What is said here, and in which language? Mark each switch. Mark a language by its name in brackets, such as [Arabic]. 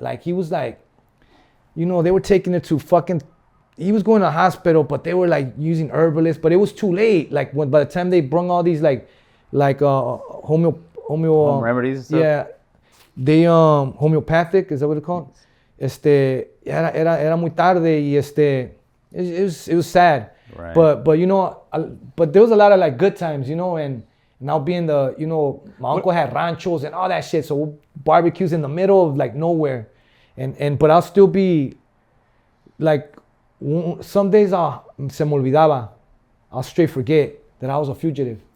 [English] Like he was like, you know, they were taking it to fucking, he was going to the hospital, but they were like using herbalists, but it was too late. Like by the time they brung all these like home remedies and stuff? Yeah. They homeopathic, is that what it's called? [Spanish] Era muy tarde y it was sad. [English] Right. But you know, but there was a lot of like good times, you know, and now being my uncle had ranchos and all that shit, so barbecues in the middle of like nowhere, but I'll still be like, some days se me olvidaba, I'll straight forget that I was a fugitive.